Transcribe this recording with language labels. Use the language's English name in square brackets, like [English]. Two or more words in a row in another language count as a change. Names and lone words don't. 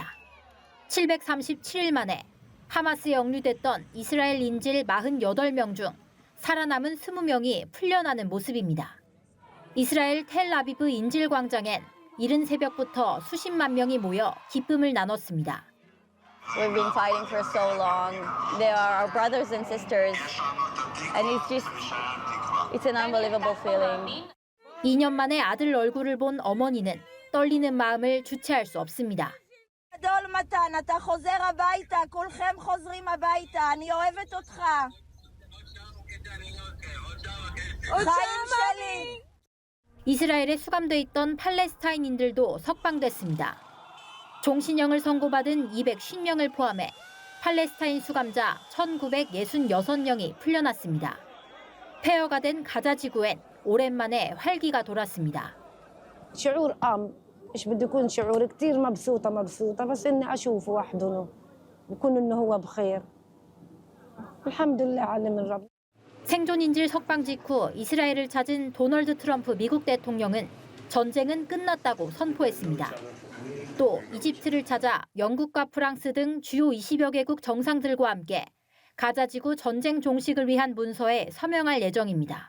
[Korean] 737일 만에 하마스에 억류됐던 이스라엘 인질 48명 중 살아남은 20명이 풀려나는 모습입니다. 이스라엘 텔아비브 인질 광장엔 이른 새벽부터 수십만 명이 모여 기쁨을 나눴습니다. [English] We've been fighting for so long. They are our brothers and sisters. And it's an unbelievable feeling. [Korean] 2년 만에 아들 얼굴을 본 어머니는 떨리는 마음을 주체할 수 없습니다. 이스라엘에 수감돼 있던 팔레스타인인들도 석방됐습니다. 종신형을 선고받은 250명을 포함해 팔레스타인 수감자 1966명이 풀려났습니다. 폐허가 된 가자 지구엔 오랜만에 활기가 돌았습니다. [Arabic] شعور ايش بده يكون شعور كثير مبسوطه بس اني اشوفه واحضنه بكون انه هو بخير الحمد لله علم الرب. [Korean] 생존인질 석방 직후 이스라엘을 찾은 도널드 트럼프 미국 대통령은 전쟁은 끝났다고 선포했습니다. 또 이집트를 찾아 영국과 프랑스 등 주요 20여 개국 정상들과 함께 가자지구 전쟁 종식을 위한 문서에 서명할 예정입니다.